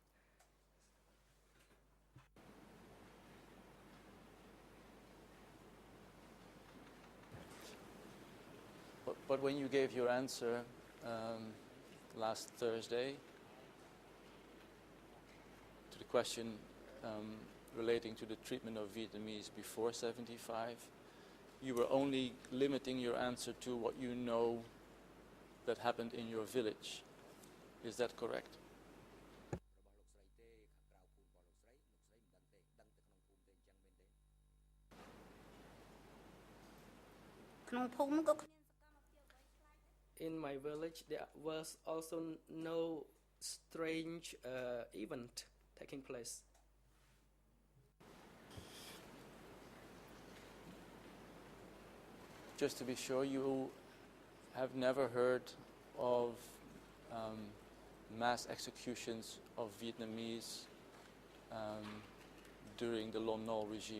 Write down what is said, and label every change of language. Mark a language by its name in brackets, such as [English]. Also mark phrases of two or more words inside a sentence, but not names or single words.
[English] But when you gave your answer last Thursday to the question relating to the treatment of Vietnamese before 75, you were only limiting your answer to what you know that happened in your village. Is that correct? [Khmer] ក្នុងភូមិក៏គ្មាន [English] In my village, there was also no strange event taking place. Just to be sure, you have never heard of mass executions of Vietnamese during the Lon Nol regime.